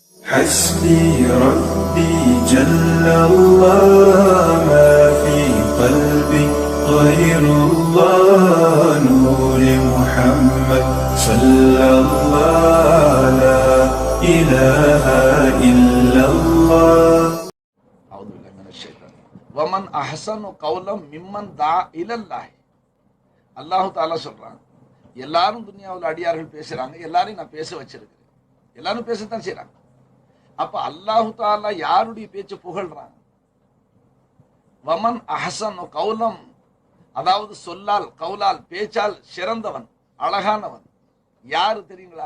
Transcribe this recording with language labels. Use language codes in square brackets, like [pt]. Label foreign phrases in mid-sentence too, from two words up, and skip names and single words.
[ar] حسبي ربي جل الله ما في قلبي غير الله نور محمد صلى الله لا إله إلا الله. أعوذ بالله من الشيطان. ومن أحسن قولا ممن دعا إلى الله. [ta] அல்லாஹு தாலா சொல்றான், எல்லாரும் துனியாவில் அடியார்கள் பேசுறாங்க, எல்லாரையும் நான் பேச வச்சிருக்கிறேன், எல்லாரும் பேசத்தான் செய்யறாங்க. அப்ப அல்லாஹு தாலா யாருடைய பேச்சு புகழ்றான்? [ar] ومن أحسن قولا, [ta] அதாவது சொல்லால் கௌலால் பேச்சால் சிறந்தவன் அழகானவன் யாரு தெரியுங்களா?